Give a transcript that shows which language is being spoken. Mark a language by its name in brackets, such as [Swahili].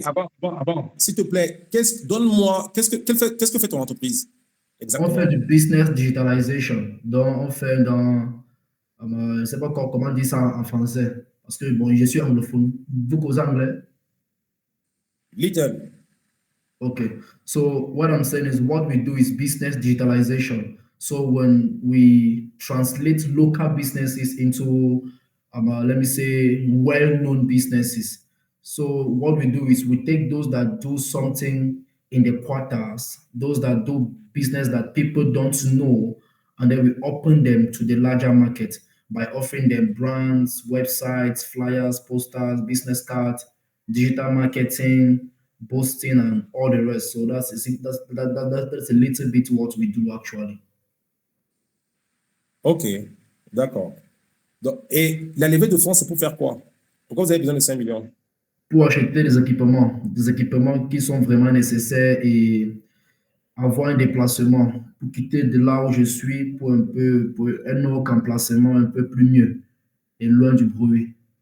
[French] Cheng, avant. S'il te plaît, donne-moi, qu'est-ce que fait ton entreprise On fait exactement? du business digitalization. Donc, on fait je ne sais pas comment dire ça en français, parce que bon, je suis anglophone. Vous causez anglais? [English] Little. Okay. So what I'm saying is what we do is business digitalization. So when we translate local businesses into, let me say, well-known businesses. So what we do is we take those that do something in the quarters, those that do business that people don't know, and then we open them to the larger market by offering them brands, websites, flyers, posters, business cards, digital marketing, boasting and all the rest. So that's a little bit what we do actually. [French] OK, d'accord. Et la levée de fonds, c'est pour faire quoi? Pourquoi vous avez besoin de 5 millions? Pour acheter des équipements qui sont vraiment nécessaires et avoir un déplacement pour quitter de là où je suis pour un autre emplacement un peu plus mieux et loin du bruit.